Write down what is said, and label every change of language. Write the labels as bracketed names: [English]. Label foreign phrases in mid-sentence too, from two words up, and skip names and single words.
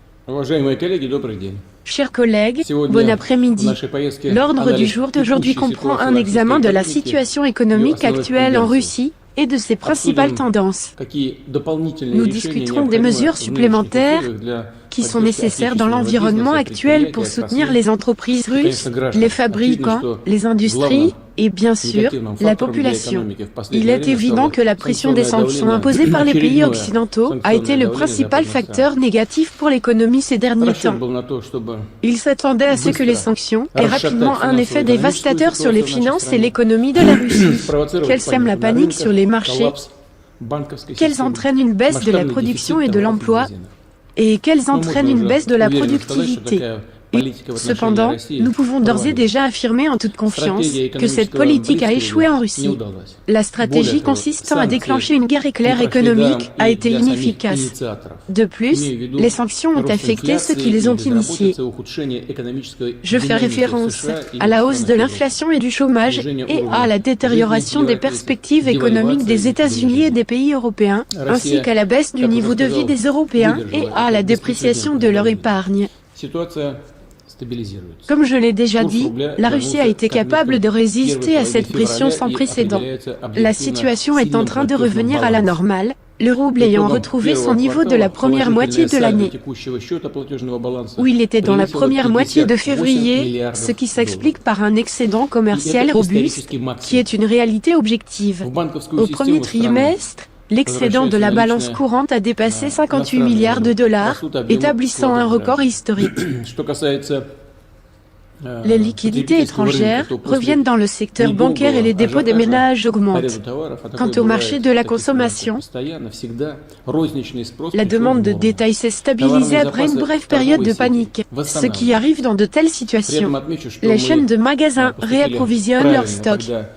[Russian] Уважаемые коллеги, добрый день. [French] Chers collègues, bon [Russian] Сегодня в [French] après-midi. [Russian] нашей поездке [French] L'ordre du [Russian] анализ [French] jour d'aujourd'hui [Russian] текущей [French] comprend [Russian] ситуации [French] un [Russian] в [French] examen de la [Russian] российской экономике, [French] situation économique [Russian] основных [French] actuelle en [Russian] тенденций. [French] Russie et de ses principales [Russian] Обсудим, [French] tendances. [Russian] какие дополнительные [French] Nous [Russian] решения [French] discuterons des [Russian] необходимы [French] mesures [Russian] в нынешних [French] supplémentaires [Russian] условиях для [French] qui sont [Russian] поддержки [French] nécessaires dans [Russian] отечественного [French] l'environnement [Russian] бизнеса, [French] actuel pour [Russian] предприятий, [French] soutenir [Russian] отраслей. [French] les entreprises [Russian] Конечно, [French] russes, [Russian] граждан. [French] les [Russian] Очевидно, [French] fabricants, [Russian] что [French] les industries [Russian] главным [French] et bien sûr [Russian] негативным [French] la [Russian] фактором для [French] population. [Russian] экономики в последнее [French] Il est [Russian] время [French] évident [Russian] стало [French] que la pression des [Russian] санкционное [French] sanctions [Russian] давление, [French] imposées par les pays [Russian] очередное [French] occidentaux a été [Russian] санкционное [French] le [Russian] давление [French] principal [Russian] западных стран. [French] facteur négatif pour l'économie ces derniers [Russian] Расчет [French] temps. [Russian] был на то, чтобы [French] Il s'attendait à ce que les [Russian] быстро [French] sanctions aient rapidement un effet [Russian] финансово-экономическую [French] dévastateur sur les [Russian] ситуацию в нашей [French] finances et [Russian] стране, [French] l'économie de la Russie, [Russian] спровоцировать [French] qu'elles sèment la [Russian] на [French] panique [Russian] рынках, [French] sur les marchés, [Russian] коллапс банковской [French] qu'elles [Russian] системы, [French] entraînent une baisse de la [Russian] масштабный [French] production [Russian] дефицит [French] et de [Russian] товаров и [French] l'emploi, [Russian] магазинов. [French] et qu'elles [Russian] Но [French] entraînent [Russian] можно [French] une [Russian] уже [French] baisse de la [Russian] уверенно сказать, что [French] productivité. [Russian] такая политика в отношении [French] Cependant, [Russian] России [French] nous pouvons d'ores et [Russian] провалилась. [French] déjà affirmer en toute confiance [Russian] Стратегия [French] que cette [Russian] экономического [French] politique a [Russian] блицкрига [French] échoué en [Russian] не [French] Russie. [Russian] удалась. [French] La [Russian] Более [French] stratégie [Russian] того, [French] consistant à [Russian] санкции [French] déclencher une guerre [Russian] не [French] éclair [Russian] прошли [French] économique [Russian] даром [French] a [Russian] и [French] été [Russian] для самих [French] inefficace. [Russian] инициаторов. [French] De plus, [Russian] Имею в виду [French] les sanctions ont [Russian] рост [French] affecté ceux qui [Russian] инфляции [French] les [Russian] и [French] ont initiées. [Russian] безработицы, ухудшение экономической [French] Je fais [Russian] динамики в [French] référence [Russian] США и [French] à la hausse de [Russian] странах Европы. [French] l'inflation et du chômage [Russian] Снижение [French] et [Russian] уровня [French] à la [Russian] жизни [French] détérioration des [Russian] снижается, [French] perspectives économiques des [Russian] девальвация [French] États-Unis et des pays européens, ainsi [Russian] Россия, [French] qu'à la baisse du [Russian] как уже [French] niveau de vie [Russian] сказал, [French] des Européens et [Russian] выдержала [French] à la [Russian] это [French] dépréciation de leur [Russian] беспрецедентное [French] épargne. [Russian] Ситуация стабилизируется. [French] Comme je l'ai déjà [Russian] Курс [French] dit, [Russian] рубля [French] la Russie a [Russian] вернулся [French] été [Russian] к [French] capable de [Russian] отметкам [French] résister à [Russian] первой [French] cette [Russian] половины [French] pression [Russian] февраля [French] sans [Russian] и [French] précédent. [Russian] определяется [French] La [Russian] объективно [French] situation est en [Russian] сильным [French] train de [Russian] платежным [French] revenir à la [Russian] балансом. [French] normale, le rouble ayant [Russian] Итогом [French] retrouvé [Russian] первого [French] son niveau de la [Russian] квартала [French] première moitié [Russian] положительное [French] de [Russian] сальдо [French] l'année, [Russian] текущего счета платежного баланса [French] où il était dans la [Russian] превысило [French] première moitié de [Russian] 58 [French] février, [Russian] миллиардов [French] ce qui [Russian] долларов. [French] s'explique par un excédent [Russian] И [French] commercial [Russian] это [French] robuste, [Russian] исторический [French] qui [Russian] максимум. [French] est une réalité objective. [Russian] В банковскую [French] Au premier [Russian] систему страны [French] trimestre, l'excédent de la balance courante a dépassé 58 milliards de dollars, établissant un record historique. [Russian] Что касается [French] Les liquidités étrangères reviennent dans le secteur bancaire et les dépôts des ménages augmentent. Quant au marché de la consommation, la demande de détail s'est stabilisée après une brève période de panique. Ce qui arrive dans de telles situations, les chaînes de magasins réapprovisionnent leurs stocks.